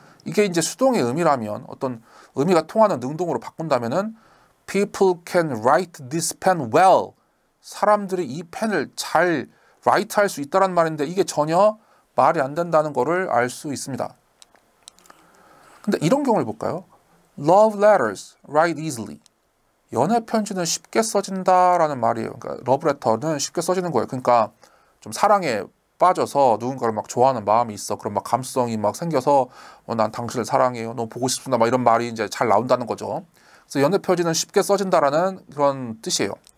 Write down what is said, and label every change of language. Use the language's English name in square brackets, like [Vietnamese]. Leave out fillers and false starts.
[Korean] 이게 이제 수동의 의미라면 어떤 의미가 통하는 능동으로 바꾼다면은 [English] people can write this pen well. [Korean] 사람들이 이 펜을 잘 write 할 수 있다는 말인데 이게 전혀 말이 안 된다는 것을 알 수 있습니다. 근데 이런 경우를 볼까요? [English] Love letters write easily. [Korean] 연애 편지는 쉽게 써진다라는 말이에요. 그러니까 love letter는 쉽게 써지는 거예요. 그러니까 좀 사랑에 빠져서 누군가를 막 좋아하는 마음이 있어. 그럼 막 감성이 막 생겨서 난 당신을 사랑해요. 너무 보고 싶습니다. 막 이런 말이 이제 잘 나온다는 거죠. 그래서 연애 편지는 쉽게 써진다라는 그런 뜻이에요.